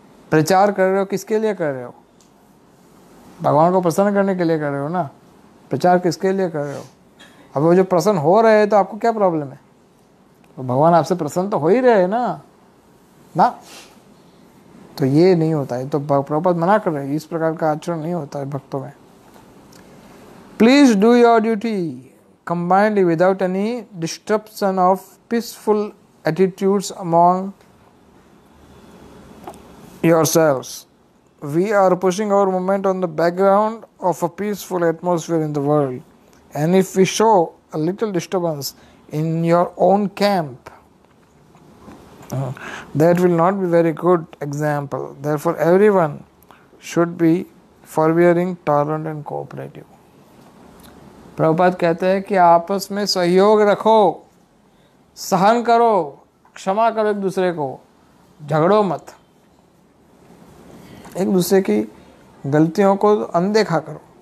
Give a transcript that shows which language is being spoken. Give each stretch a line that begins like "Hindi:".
Hindi: प्रचार कर रहे हो, किसके लिए कर रहे हो? भगवान को प्रसन्न करने के लिए कर रहे हो ना। प्रचार किसके लिए कर रहे हो? अब वो जो प्रसन्न हो रहे हैं तो आपको क्या प्रॉब्लम है? तो भगवान आपसे प्रसन्न तो हो ही रहे हैं ना। तो ये नहीं होता है, तो प्रभुपाद मना कर रहे हैं, इस प्रकार का आचरण नहीं होता है भक्तों में।
English: Please do your duty combinedly without any disruption of peaceful attitudes among yourselves. We are pushing our movement on the background of a peaceful atmosphere in the world, and if we show a little disturbance in your own camp, that will not be very good example. Therefore everyone should be forbearing, tolerant and cooperative.
Hindi: Prabhupada कहते हैं कि आपस में सहयोग रखो, सहन करो, क्षमा करो एक दूसरे को, झगड़ो मत। एक दूसरे की गलतियों को अनदेखा करो।